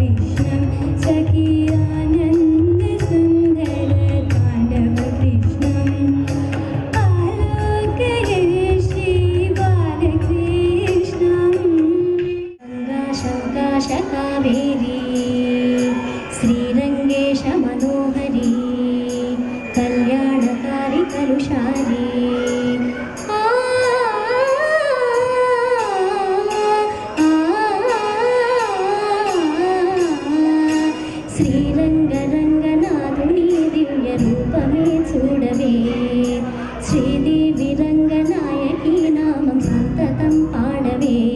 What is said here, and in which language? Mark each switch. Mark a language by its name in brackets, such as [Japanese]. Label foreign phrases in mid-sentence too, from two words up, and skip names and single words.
[Sanskrit] कृष्णं सखी आनन्द सुन्दर ताण्डव कृष्णम् आलोकये श्री बालकृष्णम् शङ्का कावेरी श्रीरङ्गेश मनोहरी कल्याणकारी कलुषारी [Telugu] శ్రీరంగరంగనాథుని దివ్య రూపమే చూడవే శ్రీదేవి రంగనాయకి నామం సంతతం పాడవే